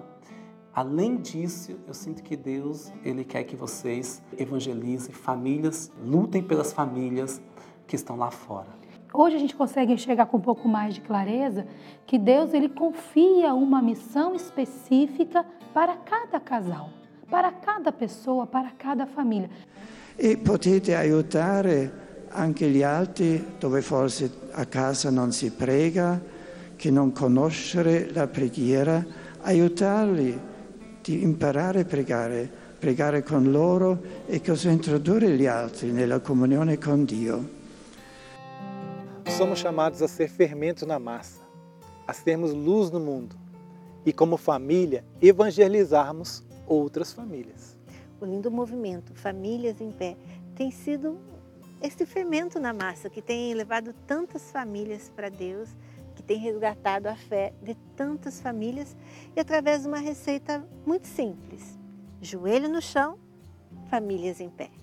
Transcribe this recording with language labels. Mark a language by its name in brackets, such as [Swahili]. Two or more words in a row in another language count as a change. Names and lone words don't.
[Portuguese] Além disso, eu sinto que Deus, Ele quer que vocês evangelizem famílias, lutem pelas famílias que estão lá fora. Hoje a gente consegue enxergar com um pouco mais de clareza que Deus, Ele confia uma missão específica para cada casal, para cada pessoa, para cada família. [Italian] E potete aiutare anche gli altri dove forse a casa non si prega, che non conoscere la preghiera, aiutarli di imparare a pregare con loro e così introdurre gli altri nella comunione con Dio. [Portuguese] Somos chamados a ser fermento na massa, a sermos luz no mundo e, como família, evangelizarmos outras famílias. O lindo movimento Famílias em Pé tem sido esse fermento na massa que tem levado tantas famílias para Deus, que tem resgatado a fé de tantas famílias e através de uma receita muito simples: joelho no chão, famílias em pé.